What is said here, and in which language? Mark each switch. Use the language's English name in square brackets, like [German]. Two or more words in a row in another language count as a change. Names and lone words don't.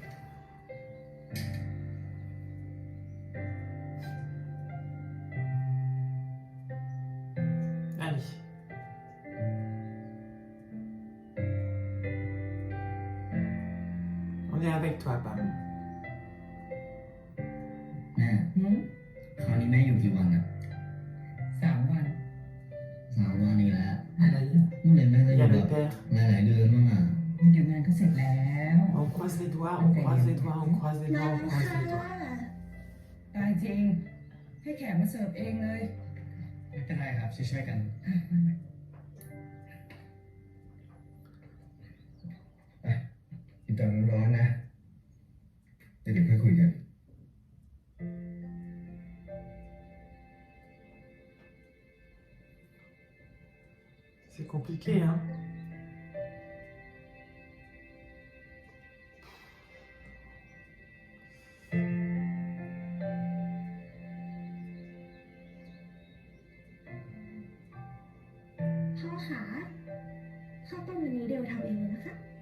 [French] Allez. On est avec toi, Pam. [Thai] แม่ หืม คราวนี้แม่อยู่กี่วันอะ 3 วัน 3 วันนี้แล้ว [French] Allez. [Thai] เมื่อไหร่แม่จะ [French] Il [Thai] อ [French] y [Thai] ยู่ [French] a [Thai] แบ [French] le [Thai] บ [French] père. [Thai] หลายๆเดือนบ้างอ่ะ เดี๋ยวงานก็เสร็จแล้ว [French] On croise les doigts, on croise les doigts, on croise les [Thai] มา [French] doigts, on [Thai] แล้ว [French] croise [Thai] ค่ะ [French] les doigts. [Thai] ตายจริง ให้แขกมาเสิร์ฟเองเลย ไม่เป็นไรครับช่วยๆกัน อ่ะมา ไปกินตอนร้อนๆนะเดี๋ยวค่อยคุยกัน [French] C'est compliqué, hein. [Thai] พ่อขาข้าวต้มวันนี้เดียวทำเองเลยนะคะ